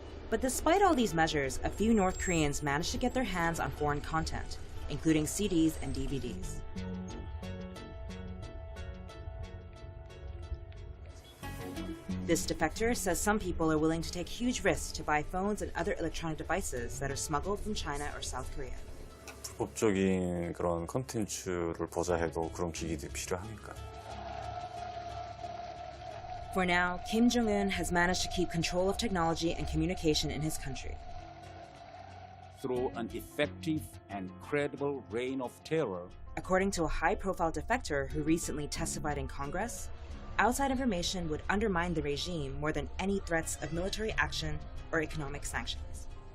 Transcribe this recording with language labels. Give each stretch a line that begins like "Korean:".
English: But despite all these measures, a few North Koreans managed to get their hands on foreign content, including CDs and DVDs. This defector says some people are willing to take huge risks to buy phones and other electronic devices that are smuggled from China or South Korea.
Korean: 불법적인 그런 컨텐츠를 보자 해도 그런 기기들이 필요하니까.
English: For now, Kim Jong-un has managed to keep control of technology and communication in his country. Through an effective and credible reign of terror, According to a high-profile defector who recently testified in Congress, outside information would undermine the regime more than any threats of military action or economic sanctions.